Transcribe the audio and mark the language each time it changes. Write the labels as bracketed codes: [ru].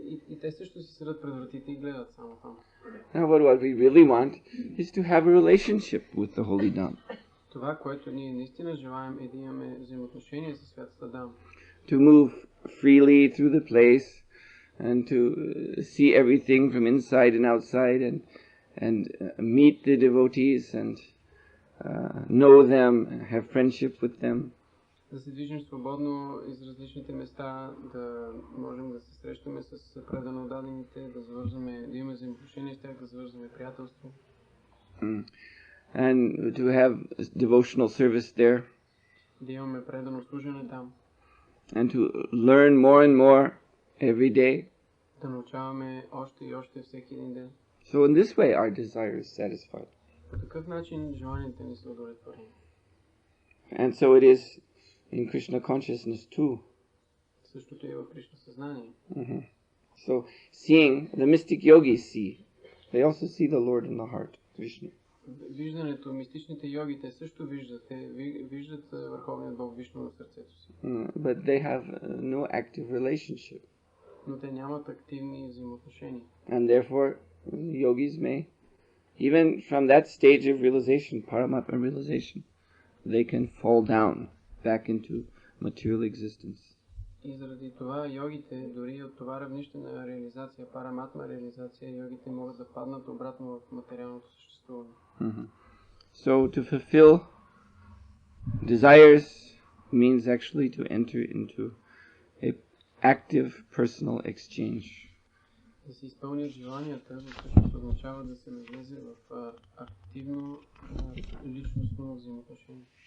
[bg] И те също си седат пред вратите и гледат само там. [en] Now what we really want is to have a relationship with the Holy Dham. [bg] Това, което ние наистина желаем е да имаме взаимоотношение с Светата Дам. [en] To move freely through the place and to see everything from inside and outside and meet the devotees and know them, have friendship with them. [bg] Да се движим свободно из различните места, да можем да се срещаме с предано дадените, да имаме взаимоотношения с тях, да завързваме приятелство. [en] And to have devotional service there. [bg] Да имаме предано служене там. [en] And to learn more and more every day. [bg] Да научаваме още и още всеки един ден. [en] So in this way our desire is satisfied. [bg] По такъв начин желанията ни са удовлетворени. [en] And so it is in Krishna consciousness too. [bg] Същото е в Кришна съзнание. [en] So seeing, the mystic yogis see, they also see the Lord in the heart, Vishnu. [bg] Виждането, мистичните йоги, те също виждат. Те виждат Върховният Бог Вишну в сърцето си. [en] But they have no active relationship. [bg] Но те нямат активни взаимоотношения. [en] And therefore, yogis may, even from that stage of realization, Paramatma realization, they can fall down back into material existence. [bg] И заради това йогите, дори от това равнище на реализация, параматма реализация, йогите могат да паднат обратно в материалното съществуване. [en] So to fulfill desires means actually to enter into a active personal exchange. [bg] Да се изпълнят желанията, всъщност означава да се навлезе в активно личностно взаимоотношение.